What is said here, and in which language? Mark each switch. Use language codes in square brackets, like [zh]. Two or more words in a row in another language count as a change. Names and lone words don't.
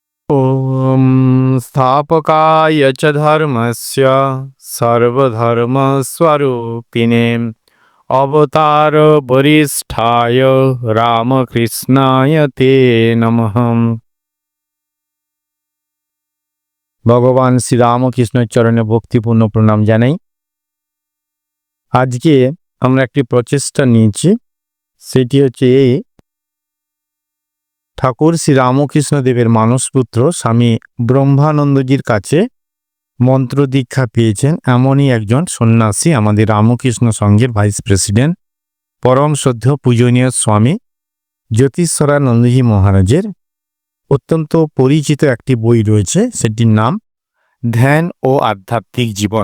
[sa] ॐ स्थापकाय च धर्मस्य सर्वधर्मस्वरूपिणे अवतार वरिष्ठाय रामकृष्णाय ते नमः। [bn] ভগবান শ্রী রামকৃষ্ণের চরণে ভক্তিপূর্ণ প্রণাম জানাই। আজকে আমরা একটি প্রচেষ্টা নিয়েছি, সেটি হচ্ছে এই ঠাকুর শ্রী রামকৃষ্ণ দেবের মানসপুত্র স্বামী ব্রহ্মানন্দজির কাছে মন্ত্র দীক্ষা পেয়েছেন এমনই একজন সন্ন্যাসী, আমাদের রামকৃষ্ণ সংঘের [en] vice president [bn] পরম শ্রদ্ধেয় পূজনীয় স্বামী জ্যোতিষরানন্দজি মহারাজের অত্যন্ত পরিচিত একটি বই রয়েছে, সেটির নাম ধ্যান ও আধ্যাত্মিক জীবন।